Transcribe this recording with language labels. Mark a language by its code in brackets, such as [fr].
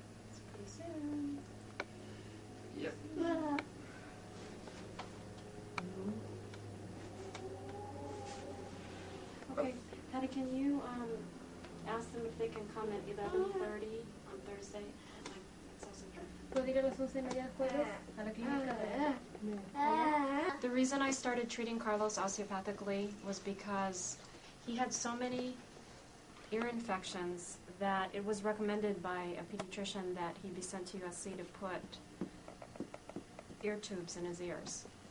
[en] It's pretty soon. Yep. Okay, Patty, can you ask them if they can come at 11:30 on Thursday? That's also true. [es] ¿Puedo ir a las 11:30 jueves a la clínica de... [en] The reason I started treating Carlos osteopathically was because he had so many ear infections that it was recommended by a pediatrician that he be sent to USC to put ear tubes in his ears.